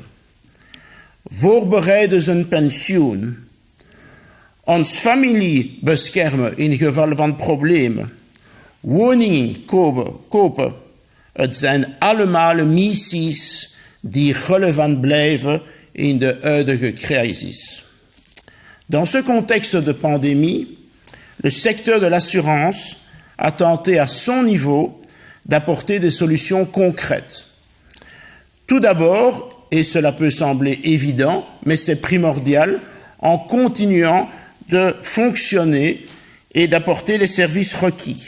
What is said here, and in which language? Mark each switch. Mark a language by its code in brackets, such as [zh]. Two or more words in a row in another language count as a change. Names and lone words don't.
[nl] Voorbereiden zijn pensioen, ons familie beschermen in geval van problemen, woningen kopen. Het zijn allemaal missies die relevant blijven in de huidige crisis. [fr] Dans ce contexte de pandémie, le secteur de l'assurance a tenté à son niveau d'apporter des solutions concrètes. Tout d'abord, et cela peut sembler évident, mais c'est primordial, en continuant de fonctionner et d'apporter les services requis.